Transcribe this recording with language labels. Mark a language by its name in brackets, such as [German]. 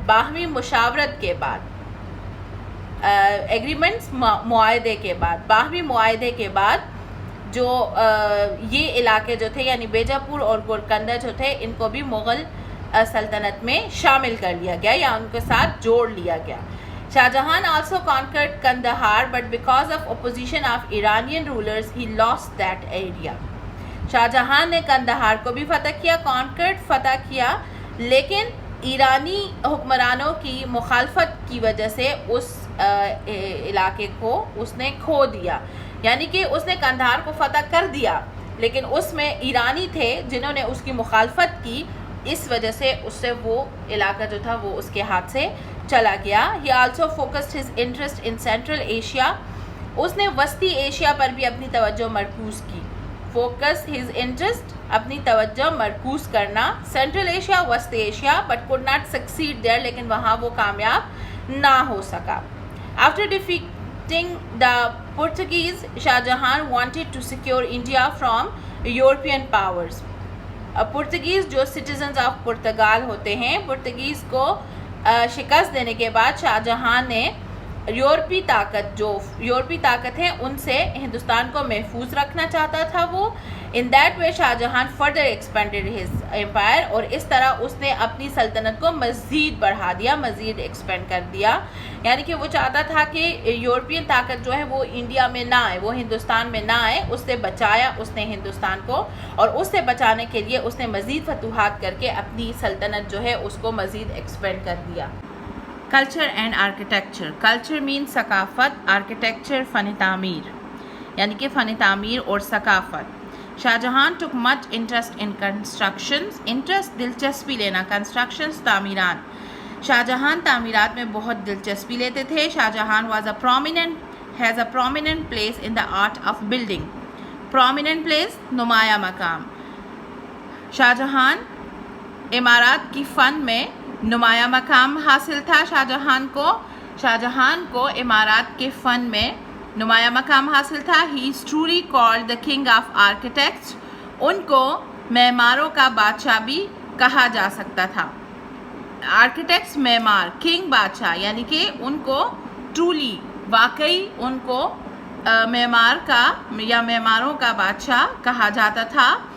[Urdu] باہمی مشاورت کے بعد، ایگریمنٹس معاہدے کے بعد، باہمی معاہدے کے بعد جو یہ علاقے جو تھے یعنی بیجا پور اور گولکنڈا جو تھے ان کو بھی مغل سلطنت میں شامل کر لیا گیا یا ان کے ساتھ جوڑ لیا گیا. [English] Shah Jahan also conquered Kandahar but because of opposition of Iranian rulers he lost that area. [Urdu] Shah Jahan نے کندہار کو بھی فتح کیا، فتح کیا، لیکن ایرانی حکمرانوں کی مخالفت کی وجہ سے اس علاقے کو اس نے کھو دیا. یعنی کہ اس نے کندہار کو فتح کر دیا لیکن اس میں ایرانی تھے جنہوں نے اس کی مخالفت کی، اس وجہ سے اس سے وہ علاقہ جو تھا وہ اس کے ہاتھ سے چلا گیا. [English] He also focused his interest in Central Asia. [Urdu] اس نے وسطی ایشیا پر بھی اپنی توجہ مرکوز کی. [English] Focus his interest، [Urdu] اپنی توجہ مرکوز کرنا، سینٹرل ایشیا، وسط Asia, [English] but could not succeed there، [Urdu] لیکن وہاں وہ کامیاب نہ ہو سکا. [English] After defeating the Portuguese, Shah Jahan wanted to secure India from European powers. [Urdu] پرتگیز جو [English] citizens of Portugal [Urdu] ہوتے ہیں، پرتگیز کو شکست دینے کے بعد شاہ جہاں نے یورپی طاقت ہیں ان سے ہندوستان کو محفوظ رکھنا چاہتا تھا وہ. [English] in that way Shah Jahan further expanded his empire, [Urdu] اور اس طرح اس نے اپنی سلطنت کو مزید بڑھا دیا، مزید ایکسپینڈ کر دیا. یعنی کہ وہ چاہتا تھا کہ یورپین طاقت جو ہے وہ انڈیا میں نہ آئے، وہ ہندوستان میں نہ آئے. اس سے بچایا اس نے ہندوستان کو، اور اس سے بچانے کے لیے اس نے مزید فتوحات کر کے اپنی سلطنت جو ہے اس کو مزید ایکسپینڈ کر دیا. Culture and architecture. کلچر مین ثقافت، آرکیٹیکچر فن تعمیر، یعنی کہ فن تعمیر اور ثقافت. [English] Shah Jahan took much interest in constructions. Interest دلچسپی لینا، constructions تعمیرات. [Urdu] شاہ جہان تعمیرات میں بہت دلچسپی لیتے تھے. [English] Shah Jahan has a prominent place in the art of building. [Urdu] Prominent place, نمایاں مقام. شاہ جہان عمارات کی فن میں نمایاں مقام حاصل تھا. شاہ جہان کو عمارات کے فن میں نمایاں مقام حاصل تھا. [English] He is truly called the king of architects. [Urdu] ان کو معماروں کا بادشاہ بھی کہا جا سکتا تھا. آرکیٹیکٹس معمار، کنگ بادشاہ، یعنی کہ ان کو ٹرولی واقعی ان کو معمار کا یا معماروں کا بادشاہ کہا جاتا تھا.